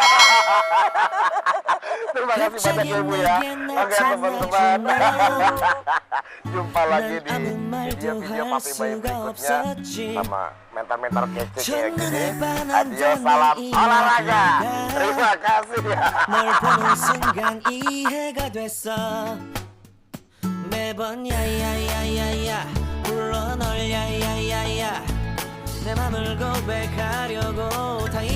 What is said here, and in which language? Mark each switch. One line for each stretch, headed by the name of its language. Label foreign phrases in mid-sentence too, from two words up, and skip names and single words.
Indonesian: Terima kasih banyak ya Ibu ya. Oke teman-teman. Jumpa lagi di video-video Papi Bayu berikutnya sama mentor-mentor kece kayak gini. Adios, salam olahraga. Terima kasih ya.
Korean: 널 보는 순간 이해가 됐어 매번 야야야야야 불러 널 야야야야 내 맘을 고백하려고